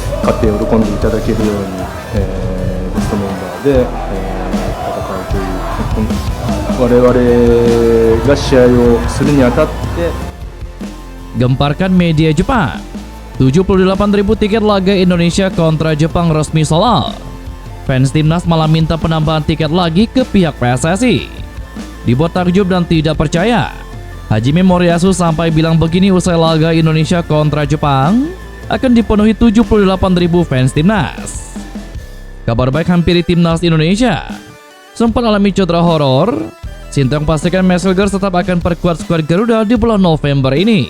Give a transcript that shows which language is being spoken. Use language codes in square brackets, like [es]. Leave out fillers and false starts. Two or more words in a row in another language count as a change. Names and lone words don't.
[ja] 張って喜んでいただけるように、ベストメンバーで、戦うという、我々が試合をするにあたって [id] Gemparkan media Jepang, 78.000 tiket laga Indonesia kontra Jepang resmi [en] sold out. [id] Fans timnas malah minta penambahan tiket lagi ke pihak PSSI. Dibuat takjub dan tidak percaya, Hajime Moriyasu sampai bilang begini usai laga Indonesia kontra Jepang akan dipenuhi 78.000 fans timnas. Kabar baik hampiri timnas Indonesia. Sempat alami cedera horor, Sintayong pastikan Messenger tetap akan perkuat skuad Garuda di bulan November ini.